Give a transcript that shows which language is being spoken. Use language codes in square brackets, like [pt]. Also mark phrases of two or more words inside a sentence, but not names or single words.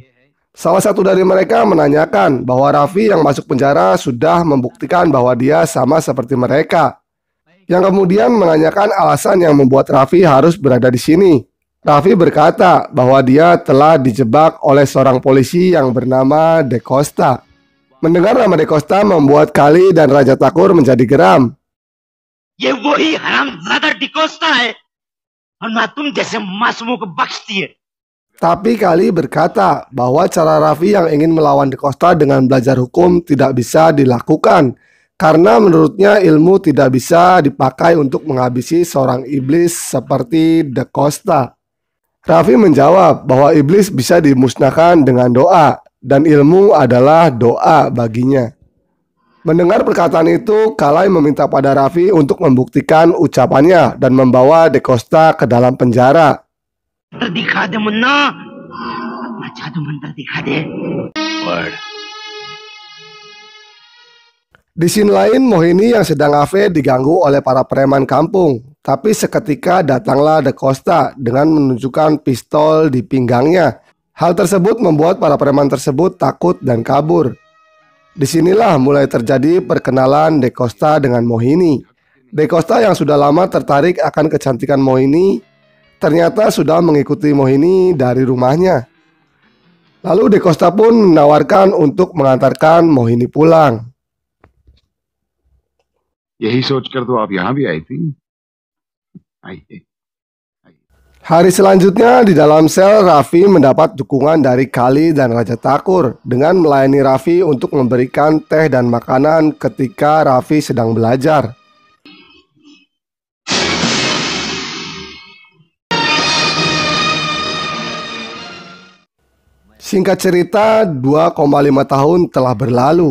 [id] Salah satu dari mereka menanyakan bahwa Raffi yang masuk penjara sudah membuktikan bahwa dia sama seperti mereka, yang kemudian menanyakan alasan yang membuat Raffi harus berada di sini. Raffi berkata bahwa dia telah dijebak oleh seorang polisi yang bernama Da Costa. Mendengar nama Da Costa membuat Kali dan Raja Takur menjadi geram. [hi] ये वही हरामजादा डिकोस्टा है और ना तुम जैसे मासूमों को बख्शती है। [id] Tapi Kali berkata bahwa cara Raffi yang ingin melawan DeCosta dengan belajar hukum tidak bisa dilakukan karena menurutnya ilmu tidak bisa dipakai untuk menghabisi seorang iblis seperti DeCosta. Raffi menjawab bahwa iblis bisa dimusnahkan dengan doa dan ilmu adalah doa baginya. Mendengar perkataan itu, Kalai meminta pada Raffi untuk membuktikan ucapannya dan membawa DeCosta ke dalam penjara. [hi] दिखा दे मुन्ना, अपना जादू मंत्र दिखा दे। Word. [id] Di scene lain, Mohini yang sedang AFE diganggu oleh para preman kampung. Tapi seketika datanglah DeCosta dengan menunjukkan pistol di pinggangnya. Hal tersebut membuat para preman tersebut takut dan kabur. Disinilah mulai terjadi perkenalan DeCosta dengan Mohini. DeCosta yang sudah lama tertarik akan kecantikan Mohini ternyata sudah mengikuti Mohini dari rumahnya. Lalu DeCosta pun menawarkan untuk mengantarkan Mohini pulang. [hi] यही सोचकर तो आप यहाँ भी आई थी। आइए। [id] Hari selanjutnya di dalam sel, Raffi mendapat dukungan dari Kali dan Raja Thakur dengan melayani Raffi untuk memberikan teh dan makanan ketika Raffi sedang belajar. Singkat cerita, 2,5 tahun telah berlalu.